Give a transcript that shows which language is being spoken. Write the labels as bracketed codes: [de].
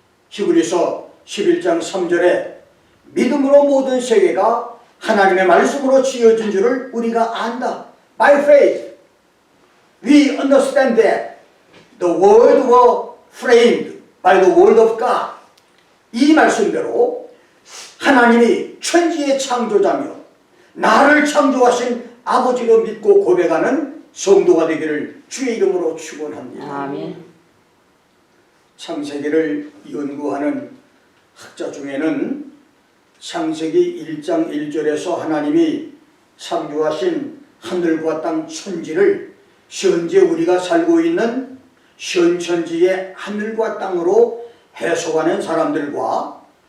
[ko] 히브리서 11장 3절에 믿음으로 모든 세계가 하나님의 말씀으로 지어진 줄을 우리가 안다. [en] By faith, we understand that the world was framed by the word of God. [ko] 이 말씀대로 하나님이 천지의 창조자며 나를 창조하신 아버지로 믿고 고백하는 성도가 되기를 주의 이름으로 축원합니다. 아멘. 창세기를 연구하는 학자 중에는 창세기 1장 1절에서 하나님이 창조하신 하늘과 땅 천지를 현재 우리가 살고 있는 현천지의 하늘과 땅으로 해석하는 사람들과